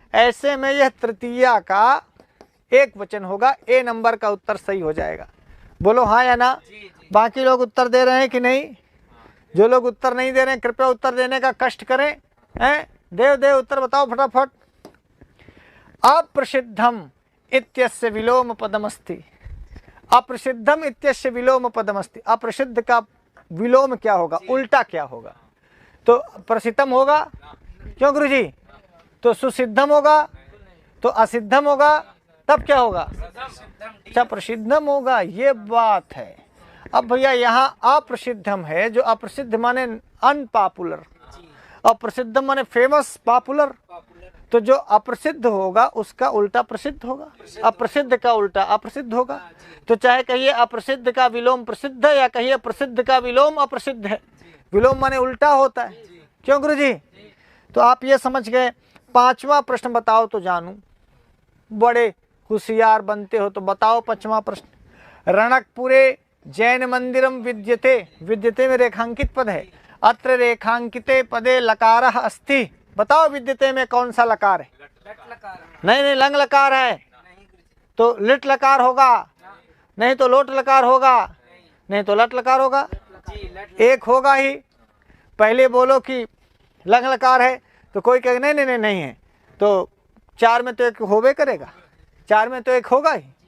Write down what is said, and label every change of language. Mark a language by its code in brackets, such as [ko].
[hi] ऐसे में यह तृतीया का एक वचन होगा। ए नंबर का उत्तर सही हो जाएगा। बोलो हाँ या ना। बाकी लोग उत्तर दे रहे हैं कि नहीं? जो लोग उत्तर नहीं दे रहे हैं कृपया उत्तर देने का कष्ट करें। हैं देव उत्तर बताओ फटाफट। [sa] अप्रसिद्धम इत्यस्य विलोम पदमस्ति। अप्रसिद्धम इत्यस्य विलोम पदमस्ति। [hi] अप्रसिद्ध का विलोम क्या होगा? उल्टा क्या होगा? तो प्रसिद्धम होगा। क्यों गुरुजी? तो सुसिद्धम होगा, तो असिद्धम होगा, तब क्या होगा? अच्छा प्रसिद्धम होगा। ये बात है। अब भैया यहाँ अप्रसिद्धम है, जो अप्रसिद्ध माने अनपॉपुलर और प्रसिद्धम माने फेमस पॉपुलर। तो जो अप्रसिद्ध होगा उसका उल्टा प्रसिद्ध होगा, अप्रसिद्ध का उल्टा अप्रसिद्ध होगा। तो चाहे कहिए अप्रसिद्ध का विलोम प्रसिद्ध है या कहिए प्रसिद्ध का विलोम अप्रसिद्ध है। विलोम माने उल्टा होता है। क्यों गुरुजी? तो आप ये समझ गए। पांचवा प्रश्न बताओ तो जानू। बड़े होशियार बनते हो तो बताओ पांचवा प्रश्न। [sa] रणकपुरे जैन मंदिरम विद्यते। [hi] विद्यते में रेखांकित पद है। [sa] अत्र रेखांकिते पदे लकारः अस्ति। [hi] बताओ विद्यते में कौन सा लकार है? नहीं लंग लकार है। तो लिट लकार होगा, नहीं तो लोट लकार होगा, नहीं तो लट लकार होगा। एक होगा ही। पहले बोलो कि लंग लकार है तो कोई कहे नहीं है, तो चार में तो एक होबे करेगा, चार में तो एक होगा ही।